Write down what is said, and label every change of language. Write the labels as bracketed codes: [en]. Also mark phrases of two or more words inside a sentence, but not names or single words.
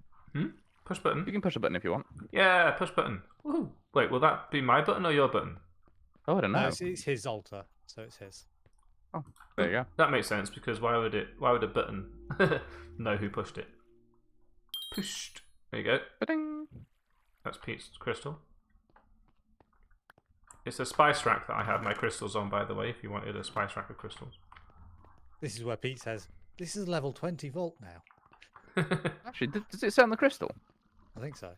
[en] Push button. You can push a button if you want. Yeah, push button. Woohoo. Wait, will that be my button or your button? Oh, I don't know. No, it's his altar, so it's his. There you go. That makes sense because why would a button know who pushed it? Pushed. There you go. Ba-ding. That's Pete's crystal. It's a spice rack that I have my crystals on, by the way, if you wanted a spice rack of crystals. This is where Pete says, "This is level 20 vault now." Actually, does it say on the crystal? I think so.